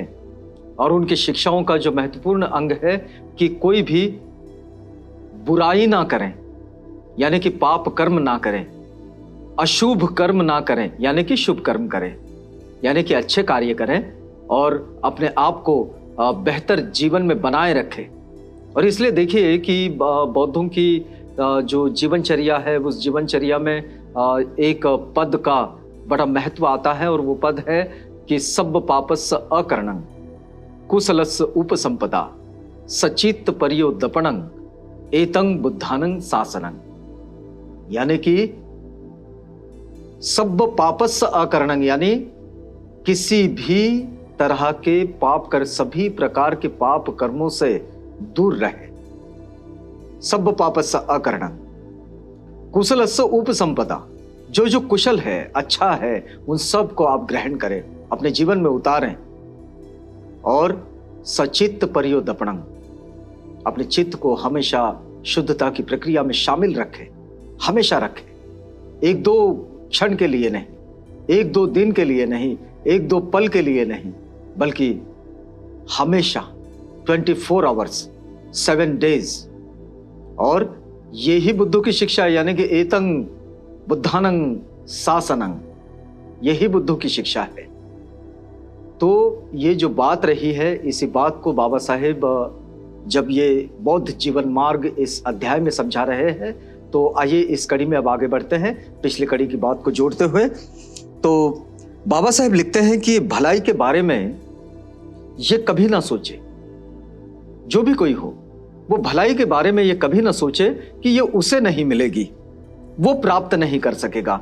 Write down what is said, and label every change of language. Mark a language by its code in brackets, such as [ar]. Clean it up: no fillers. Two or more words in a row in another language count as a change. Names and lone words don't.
[hi] और उनकी शिक्षाओं का जो महत्वपूर्ण अंग है कि कोई भी बुराई ना करें, यानी कि पाप कर्म ना करें, अशुभ कर्म ना करें, यानी कि शुभ कर्म करें, यानी कि अच्छे कार्य करें और अपने आप को बेहतर जीवन में बनाए रखें। और इसलिए देखिए कि बौद्धों की जो जीवनचर्या है, उस जीवनचर्या में एक पद का बड़ा महत्व आता है, और वो पद है कि [pi] सब पापस्य अकरणं कुशलस्य उपसंपदा सचित्त पर्योदपणं एतं बुद्धानं शासनं। [hi] यानी कि [pi] सब पापस्य अकरणं, [hi] यानी किसी भी तरह के पाप कर, सभी प्रकार के पाप कर्मों से दूर रहे। [pi] सब पापस्य अकरणं कुशलस्य उपसंपदा, [hi] जो कुशल है, अच्छा है, उन सब को आप ग्रहण करें, अपने जीवन में उतारें। और [pi] सचित्त पर्योदपणं, [hi] अपने चित्त को हमेशा शुद्धता की प्रक्रिया में शामिल रखें, हमेशा रखें। एक दो क्षण के लिए नहीं, एक दो दिन के लिए नहीं, एक दो पल के लिए नहीं, बल्कि हमेशा 24 [en] hours 7 days. [hi] और यही बुद्धों की शिक्षा है, यानी कि [pi] एतं बुद्धानं शासनं, [hi] यही बुद्धों की शिक्षा है। तो ये जो बात रही है, इसी बात को बाबा साहेब जब ये बौद्ध जीवन मार्ग इस अध्याय में समझा रहे हैं, तो आइए इस कड़ी में अब आगे बढ़ते हैं, पिछली कड़ी की बात को जोड़ते हुए। तो बाबा साहेब लिखते हैं कि भलाई के बारे में ये कभी ना सोचे, जो भी कोई हो वो भलाई के बारे में ये कभी ना सोचे कि ये उसे नहीं मिलेगी, वो प्राप्त नहीं कर सकेगा।